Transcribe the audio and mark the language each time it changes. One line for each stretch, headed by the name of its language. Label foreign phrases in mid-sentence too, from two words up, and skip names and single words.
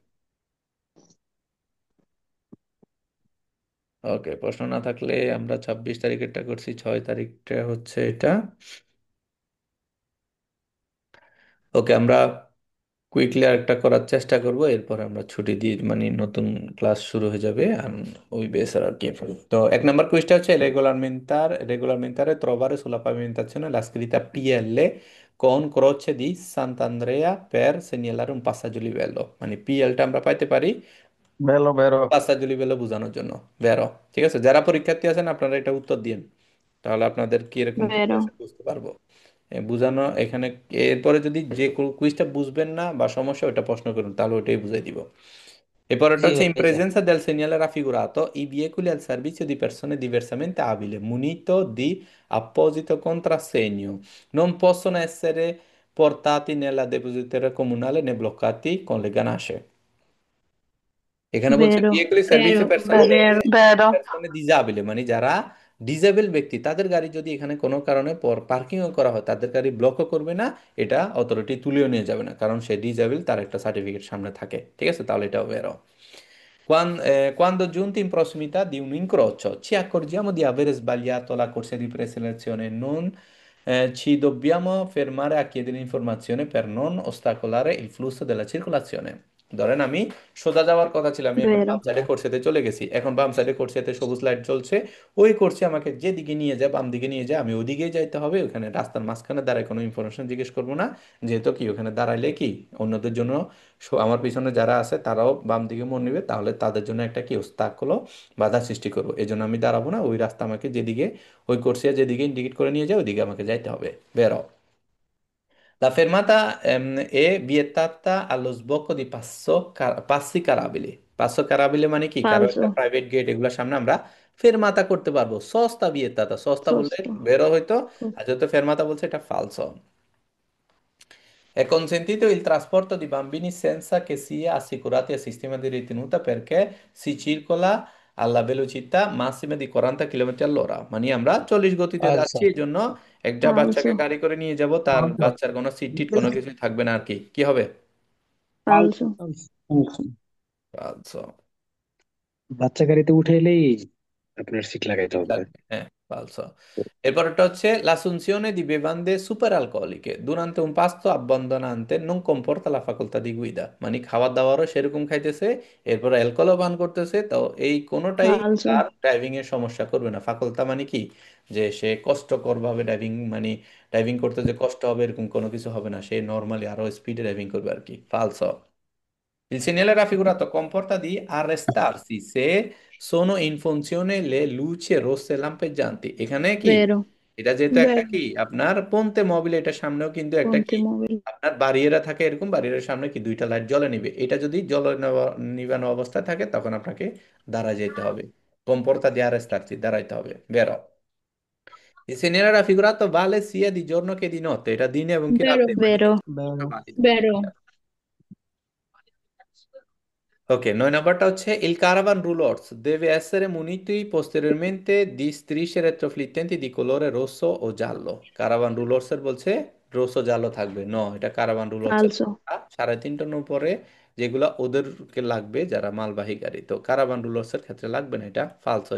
Bangla: ওকে, প্রশ্ন না থাকলে আমরা 26 তারিখেরটা করছি, 6 তারিখটা হচ্ছে এটা। ওকে, আমরা কুইকলি আরেকটা করার চেষ্টা করব, এরপর আমরা ছুটি দিয়ে মানে নতুন ক্লাস শুরু হয়ে যাবে আর ওই বেসের আর কি। তো 1 নাম্বার কুইজটা হচ্ছে
Italian: regolarmente trovare sulla pavimentazione la scritta PL con croce di Sant'Andrea per segnalare un passaggio livello,
Bangla: মানে পিএলটা আমরা পাইতে পারি বেরো বেরো।
Italian: passaggio livello
Bangla: বোঝানোর জন্য। বেরো, ঠিক আছে, যারা পরীক্ষার্থী আছেন আপনারা এটা উত্তর দিন, তাহলে আপনাদের কি এরকম কি
Italian: vero,
Bangla: আছে বুঝতে পারবো। বুঝানো এখানে, এরপরে যদি যে কুইজটা বুঝবেন না বা সমস্যা ওটা প্রশ্ন করুন তাহলে ওটাই বুঝাই দিব। এরপরটা জি হচ্ছে in ভাইয়া।
Italian: presenza del segnale raffigurato i veicoli al servizio di persone diversamente abili munito di apposito contrassegno non possono essere portati nella depositaria comunale né bloccati con le ganasce।
Bangla: এখানে বলছে
Italian: vero, veicoli servizio persone vero, vero, persone disabile,
Bangla: মানে যারা ডিজেবল ব্যক্তি তাদের গাড়ি যদি এখানে কোনো কারণে পার্কিংও করা হয় তাদের গাড়ি ব্লকও করবে না, এটা অথরিটি তুলেও নিয়ে যাবে না, কারণ সে ডিজেবল, তার একটা সার্টিফিকেট সামনে থাকে, ঠিক আছে, তাহলে এটা বেরো।
Italian: Quando giunti in prossimità di un incrocio ci accorgiamo di aver sbagliato la corsia di preselezione, non ci dobbiamo fermare a chiedere informazioni per non ostacolare il flusso della circolazione।
Bangla: ধরেন আমি সোজা যাওয়ার কথা ছিল, আমি এখন বাম
Italian: vero,
Bangla: সাইডে কোর্সেতে চলে গেছি, এখন বাম সাইডে কোর্সেতে সবুজ লাইট জ্বলছে, ওই কোর্সে আমাকে যেদিকে নিয়ে যায় বাম দিকে নিয়ে যায়, আমি ওদিকেই যাইতে হবে। ওখানে রাস্তার মাঝখানে দাঁড়ায় কোনো ইনফরমেশন জিজ্ঞেস করবো না, যেহেতু কি ওখানে দাঁড়াইলে কি অন্যদের জন্য আমার পিছনে যারা আছে তারাও বাম দিকে মন নিবে, তাহলে তাদের জন্য একটা কি ওস্তাক হলো বাধা সৃষ্টি করবো। এই জন্য আমি দাঁড়াবো না, ওই রাস্তা আমাকে যেদিকে ওই কোর্সে যেদিকে ইন্ডিকেট করে নিয়ে যায় ওইদিকে আমাকে যাইতে হবে। বেরো।
Italian: La fermata è vietata allo sbocco di passi carabili. passi carrabili
Bangla: মানে কি, কারো একটা
Italian: falso,
Bangla: প্রাইভেট গেট এগুলোর সামনে আমরা ফেরমাতা করতে পারবো।
Italian: sosta vietata, sosta বললে sosto,
Bangla: বেরো হইতো, আর যত ফেরমাতা বলছে এটা ফালসো।
Italian: È consentito il trasporto di bambini senza che sia assicurati al sistema di ritenuta perché si circola alla velocità massima di 40 কিলোমিটার all'ora।
Bangla: মানে আমরা 40 গতিতে আচ্ছা। যাচ্ছি, এই জন্য একটা বাচ্চাকে
Italian: falso,
Bangla: গাড়ি করে নিয়ে যাব, তার বাচ্চার কোনো সিট টিট কোনো কিছুই থাকবে না আর কি, কি হবে?
Italian: falso,
Bangla: ফালসো। বাচ্চা গাড়িতে উঠে এলেই আপনার সিট লাগাইতে হবে। লাগবে, হ্যাঁ, falso। এরপরটা হচ্ছে
Italian: l'assunzione di bevande superalcoliche durante un pasto abbandonante non comporta la facoltà di guida।
Bangla: মানে খাবার দাবারও সেরকম খাইতেছে, এরপর অ্যালকোহলও পান করতেছে, তো এই কোনোটাই তার
Italian: falso,
Bangla: ড্রাইভিং এর সমস্যা করবে না। ফাকলতা মানে কি, যে সে কষ্টকর ভাবে ড্রাইভিং, মানে ড্রাইভিং করতে যে কষ্ট হবে এরকম কোনো কিছু হবে না, সে নর্মালি আরো স্পিডে ড্রাইভিং করবে আর কি। ফালসো।
Italian: Il segnale raffigurato comporta di arrestarsi se sono in funzione le luci rosse lampeggianti।
Bangla: এখানে কি,
Italian: vero,
Bangla: এটা যেহেতু একটা কি আপনার
Italian: ponte mobile,
Bangla: এটা সামনেও কিন্তু একটা কি
Italian: ponte mobile,
Bangla: আপনার বারিয়েরা থাকে, এরকম বারিয়ের সামনে কি দুইটা লাইট জ্বলে নিবে, এটা যদি জ্বলে নিবানো অবস্থায় থাকে তখন আপনাকে দাঁড়া যেতে হবে।
Italian: comporta di arrestarsi,
Bangla: দাঁড়াইতে হবে। বেরো।
Italian: Il segnale raffigurato vale sia di giorno che di notte।
Bangla: এটা দিনে এবং কি
Italian: vero,
Bangla: রাতে মানে
Italian: vero, valido। vero, Ok,
Bangla: 9 নাম্বারটা হচ্ছে
Italian: il caravan roulotte deve essere munito posteriormente di strisce retroflittenti di colore rosso o giallo। caravan roulotte
Bangla: এর বলছে
Italian: rosso giallo
Bangla: থাকবে, এটা
Italian: caravan roulotte
Bangla: এর
Italian: falso,
Bangla: 3.5 টন উপরে যেগুলা ওদেরকে লাগবে যারা মালবাহী গাড়ি, তো
Italian: caravan roulotte
Bangla: এর ক্ষেত্রে লাগবে না, এটা ফালসো।